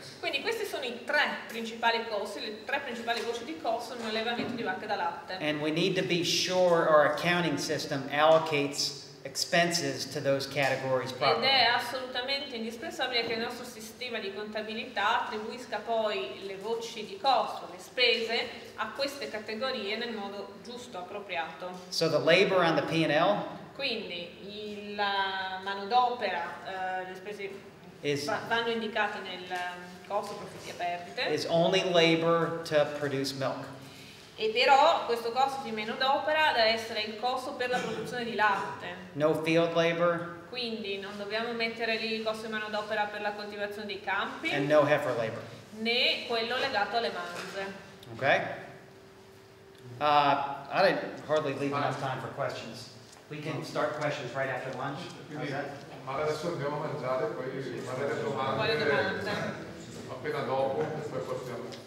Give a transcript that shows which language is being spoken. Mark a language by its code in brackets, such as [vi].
[it] Quindi questi sono i 3 principali costi, le 3 principali voci di costo in un allevamento di vacche da latte. [en] And we need to be sure our accounting system allocates expenses to those categories [it] Ed [en] properly. [it] è assolutamente indispensabile che il nostro sistema di contabilità attribuisca poi le voci di costo, le spese, a queste categorie nel modo giusto, appropriato. [en] So the labor on the P&L [it] Quindi la manodopera, le spese vanno indicate nel costo profitti e perdite. [en] is only labor to produce milk. [it] E però questo costo di manodopera deve essere il costo per la produzione di latte. [en] No field labor [it] Quindi non dobbiamo mettere lì il costo di manodopera per la coltivazione dei campi, [en] and no heifer labor. [it] né quello legato alle manze. [en] Okay? I didn't hardly leave enough time for questions. We can start questions right after lunch. How's that? [it] Ma adesso andiamo a mangiare, poi fare le Quale domande domanda? appena dopo, poi possiamo.